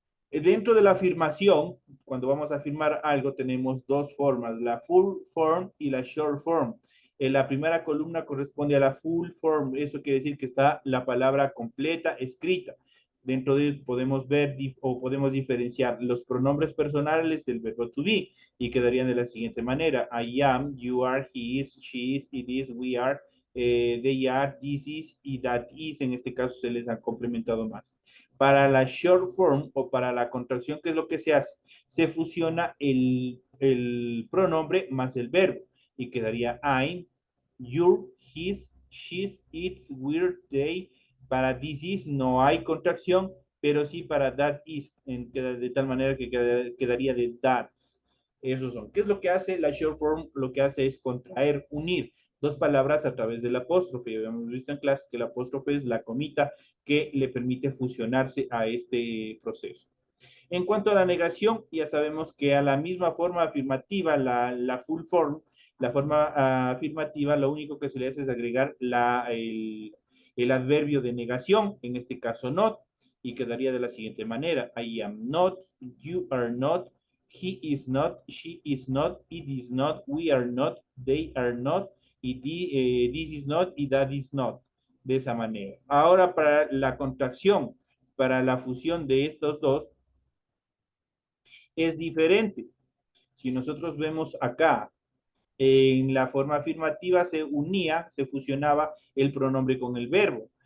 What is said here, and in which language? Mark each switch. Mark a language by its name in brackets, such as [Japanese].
[Spanish] Dentro de la afirmación, cuando vamos a afirmar algo, tenemos dos formas, la full form y la short form. En la primera columna corresponde a la full form, eso quiere decir que está la palabra completa escrita. Dentro de ello podemos ver o podemos diferenciar los pronombres personales del verbo to be y quedarían de la siguiente manera. [English] I am, you are, he is, she is, it is, we are, they are, this is [Spanish] y [English] that is. [Spanish] En este caso se les ha complementado más. Para la short form o para la contracción, ¿qué es lo que se hace? Se fusiona el pronombre más el verbo y quedaría [English] I'm, your, his, she's, its, we're, they. [Spanish] Para this is no hay contracción, pero sí para that is, de tal manera que quedaría de [English] that's. [Spanish] Esos son. ¿Qué es lo que hace la short form? Lo que hace es contraer, unir dos palabras a través del apóstrofe. Ya habíamos visto en clase que el apóstrofe es la comita que le permite fusionarse a este proceso. En cuanto a la negación, ya sabemos que a la misma forma afirmativa, la full form, la forma afirmativa, lo único que se le hace es agregar el adverbio de negación, en este caso not, y quedaría de la siguiente manera. [English] I am not, you are not, he is not, she is not, it is not, we are not, they are not, [Spanish] y [English] this is not, y that is not. [Spanish] De esa manera. Ahora para la contracción, para la fusión de estos dos, es diferente. Si nosotros vemos acá, en la forma afirmativa se unía, se fusionaba el pronombre con el verbo.